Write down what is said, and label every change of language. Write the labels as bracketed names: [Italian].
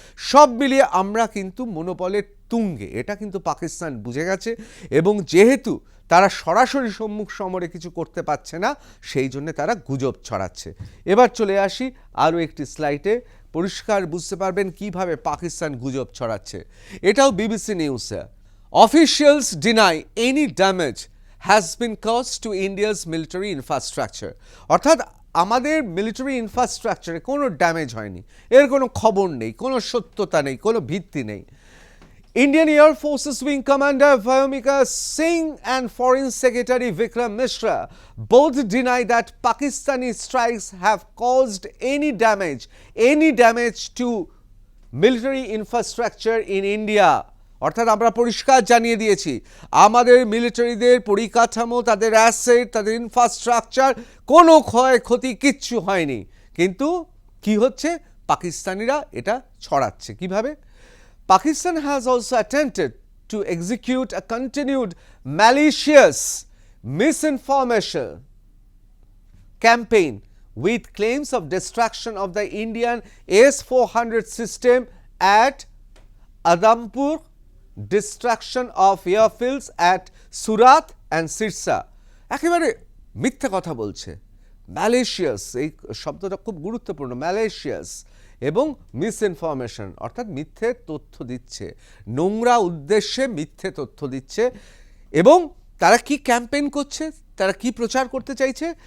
[Bangla] সব মিলিয়ে আমরা কিন্তু মনোবলের তুঙ্গে, এটা কিন্তু পাকিস্তান বুঝে গেছে। এবং যেহেতু তারা সরাসরি সম্মুখ সমরে কিছু করতে পারছে না, সেই জন্য তারা গুজব ছড়াচ্ছে। এবার চলে আসি আরও একটি স্লাইডে, পরিষ্কার বুঝতে পারবেন কিভাবে পাকিস্তান গুজব ছড়াচ্ছে। এটাও বিবিসি নিউজে। [English] Officials deny any damage has been caused to India's military infrastructure. [Bangla] অর্থাৎ আমাদের মিলিটারি ইনফ্রাস্ট্রাকচারে কোনো ড্যামেজ হয়নি, এর কোনো খবর নেই, কোনো সত্যতা নেই, কোনো ভিত্তি নেই। [English] Indian Air Forces Wing Commander Vyomika Singh and Foreign Secretary Vikram Mishra both deny that Pakistani strikes have caused any damage to military infrastructure in India. [Bangla] অর্থাৎ আমরা পরিষ্কার জানিয়ে দিয়েছি, আমাদের মিলিটারিদের পরিকাঠামো, তাদের অ্যাসেট, তাদের ইনফ্রাস্ট্রাকচার, কোনো ক্ষয়ক্ষতি কিচ্ছু হয়নি। কিন্তু কি হচ্ছে? পাকিস্তানিরা এটা ছড়াচ্ছে কিভাবে? [English] Pakistan has also attempted to execute a continued malicious misinformation campaign with claims of destruction of the Indian S-400 system at Adampur, destruction of airfields at Surat and Sirsa. [Bangla] একেবারে মিথ্যা কথা বলছে। ম্যালেশিয়াস, এই শব্দটা খুব গুরুত্বপূর্ণ। ম্যালেশিয়াস এবং misinformation, অর্থাৎ মিথ্যে তথ্য দিচ্ছে, নোংরা উদ্দেশ্যে মিথ্যে তথ্য দিচ্ছে। এবং তারা কি ক্যাম্পেইন করছে, তারা কি প্রচার করতে চাইছে?